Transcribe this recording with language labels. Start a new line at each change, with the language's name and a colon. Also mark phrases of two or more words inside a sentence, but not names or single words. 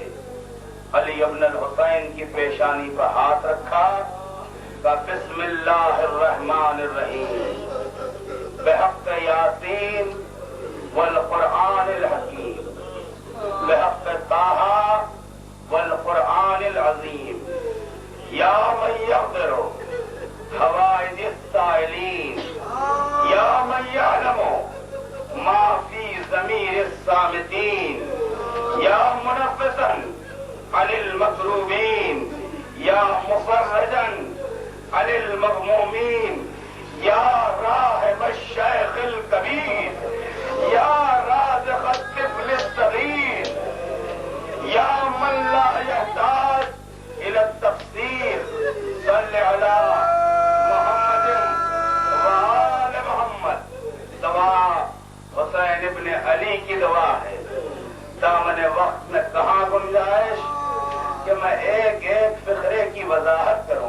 Urdu: علی ابن الحسین کی پیشانی پر ہاتھ رکھا کہ
Arabic: بسم اللہ الرحمن الرحیم بحق یاسین والقرآن الحکیم بحق طٰہٰ والقرآن العظیم یا من یقدر حوائج السائلین یا من یعلم ما فی ضمیر الصامتین یا منفسا عن المکروبین یا مفرجا عن المغمومین یا راحم الشیخ الکبیر یا رازق الطفل الصغیر یا من لا یحتاج الى التفسیر صلی علی محمد وآل محمد.
Urdu: دعا حسین ابن علی کی دعا ہے. دامن وقت میں کہاں گنجائش کہ میں ایک ایک فقرے کی وضاحت کروں.